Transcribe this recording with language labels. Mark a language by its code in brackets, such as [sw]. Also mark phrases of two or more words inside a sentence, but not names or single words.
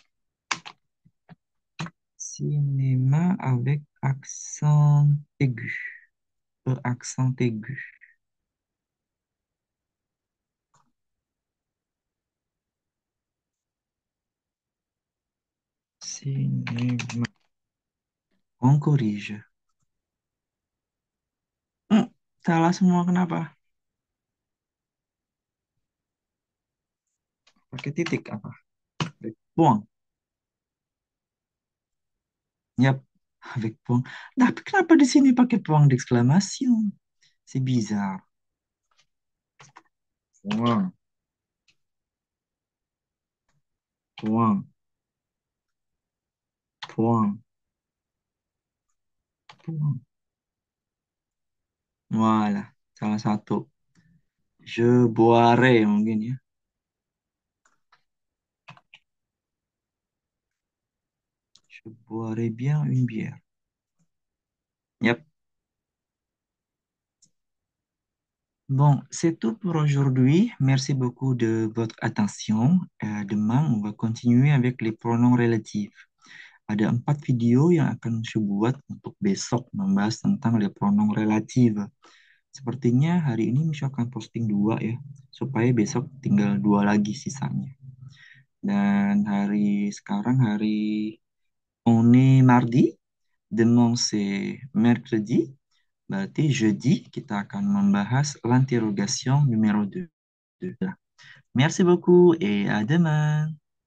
[fr] Cinéma avec accent aigu. Accent aigu. Cinéma. On corrige. [id] Salah semua kenapa? Pakai titik apa? Buang. Yap, [fr] avec point. [id] Tapi kenapa di sini pakai [fr] point d'exclamation? C'est bizarre. Point, point, point, point. Voilà, [id] salah satu. [fr] Je boirai [id] mungkin ya. [fr] Je boirai bien une bière. [id] Yap. [fr] Bon, c'est tout pour aujourd'hui. Merci beaucoup de votre attention. Demain, on va continuer avec les pronoms relatifs. [id] Ada 4 video yang akan saya buat untuk besok membahas tentang [fr] les pronoms relatifs. [id] Sepertinya hari ini Misha akan posting 2 ya, supaya besok tinggal 2 lagi sisanya. Dan hari [fr] on est mardi, demain c'est mercredi, [id] berarti jeudi kita akan membahas [fr] l'interrogation numéro 2. Merci beaucoup et à demain.